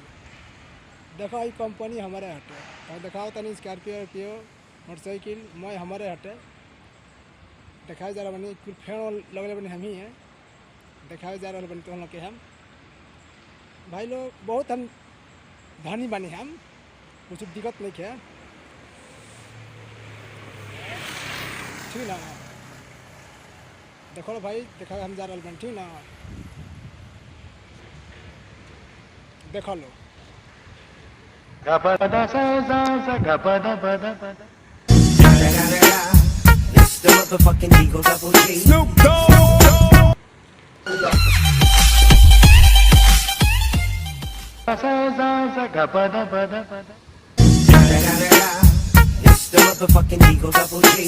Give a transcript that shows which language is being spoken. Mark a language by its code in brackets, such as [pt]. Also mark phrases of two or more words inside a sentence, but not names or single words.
[bho] देखो ये कंपनी हमारे हटे तो दिखाओ तनी स्कॉर्पियो मोटरसाइकिल मैं हमारे हटे दिखाए जा रहा बनी कुल फेड़ लगले बनी हम ही हैं दिखाए जा रहा बनी तो के हम भाई लोग बहुत हम धनी बनी हम कुछ दिक्कत नहीं है ठीक ना। देखो भाई देखा हम जा रहा बनी ठीक ना। देखो लो [en] It's the motherfucking Eagle Double G. Snoop Dogg. It's the motherfucking Eagle Double G.